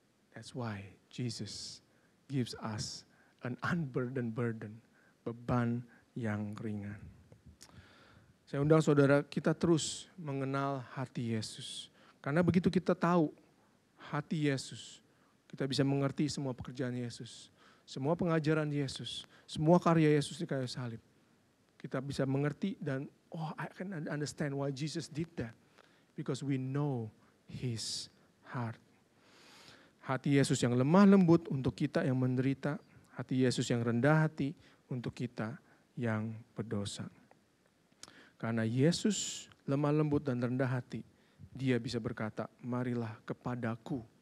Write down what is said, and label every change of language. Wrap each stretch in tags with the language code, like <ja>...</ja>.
<en>That's why Jesus gives us an unburdened burden,</en> <id>beban yang ringan. Saya undang saudara kita terus mengenal hati Yesus. Karena begitu kita tahu hati Yesus, kita bisa mengerti semua pekerjaan Yesus, semua pengajaran Yesus, semua karya Yesus di kayu salib. Kita bisa mengerti dan</id> <en>I can understand why Jesus did that. Because we know his heart.</en> <id>Hati Yesus yang lemah lembut untuk kita yang menderita. Hati Yesus yang rendah hati untuk kita yang berdosa. Karena Yesus lemah lembut dan rendah hati, dia bisa berkata, "Marilah kepadaku."</id>